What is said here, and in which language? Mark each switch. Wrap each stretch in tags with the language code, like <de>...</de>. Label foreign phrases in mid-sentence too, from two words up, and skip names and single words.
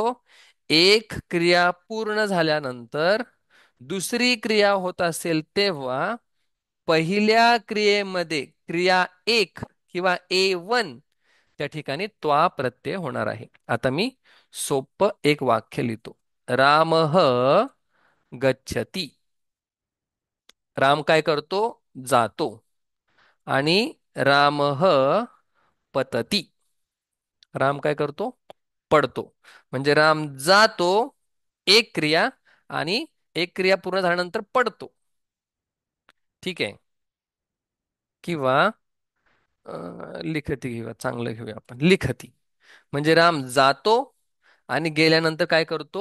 <mr>एक क्रिया पूर्ण झाल्यानंतर दुसरी क्रिया होत असेल तेव्हा पहिल्या क्रियेमध्ये क्रिया एक किंवा A1 त्या ठिकाणी त्वा प्रत्यय होणार आहे. आता मी सोपं एक वाक्य लिहितो.</mr> <sa>रामः गच्छति.</sa> <mr>राम काय करतो? जातो.</mr> <sa>आणि रामः पतती.</sa> <mr>राम काय करतो? पडतो. म्हणजे राम जातो, एक क्रिया, आणि एक क्रिया पूर्ण झाल्यानंतर पडतो. ठीक आहे. किंवा लिखती घेऊया, चांगलं घेऊया आपण. लिखती म्हणजे राम जातो आणि गेल्यानंतर काय करतो?</mr>